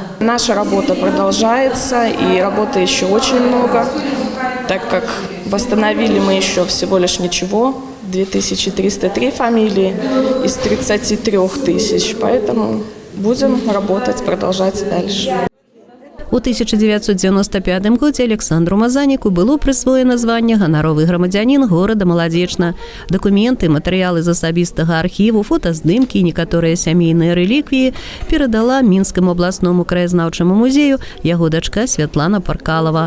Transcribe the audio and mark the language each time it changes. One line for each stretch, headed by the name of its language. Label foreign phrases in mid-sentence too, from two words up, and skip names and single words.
Russian: Наша работа продолжается, и работы еще очень много, так как восстановили мы еще всего лишь ничего, 2303 фамилии из 33 тысяч, поэтому будем работать, продолжать дальше.
Belarusian: У 1995 годзе Александру Мазаніку было прысвоена званне ганаровы грамадзянін горада Маладзечна. Дакументы, матэрыялы з асабістага архіву, фотаздымкі і некаторыя сямейныя рэліквіі перадала Мінскаму абласному краязнаўчаму музею яго дачка Святлана Паркалова.